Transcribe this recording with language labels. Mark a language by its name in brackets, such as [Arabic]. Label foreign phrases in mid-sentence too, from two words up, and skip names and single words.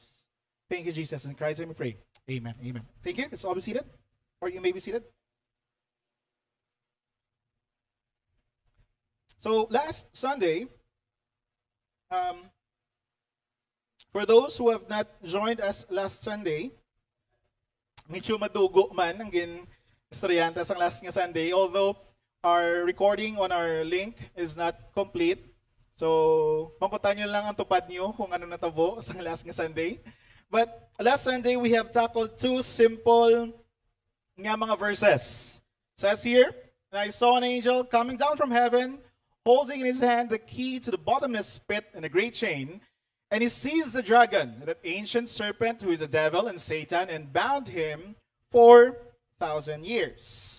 [English] Thank you, Jesus. In Christ's name we pray. Amen. Amen. Thank you. Let's all be seated. Or you may be seated. So last Sunday, for those who have not joined us last Sunday, [Hiligaynon] medyo madugo man ang estudyante ang last nga Sunday, [English] although our recording on our link is not complete. So, [Hiligaynon] mangkutan nyo lang ang tupad nyo kung ano natabo sa last nga Sunday. [English] But last Sunday, we have tackled two simple [Hiligaynon] nga mga [English] verses. It says here, and I saw an angel coming down from heaven, holding in his hand the key to the bottomless pit and a great chain. And he seized the dragon, that ancient serpent who is the devil and Satan, and bound him for 1,000 years.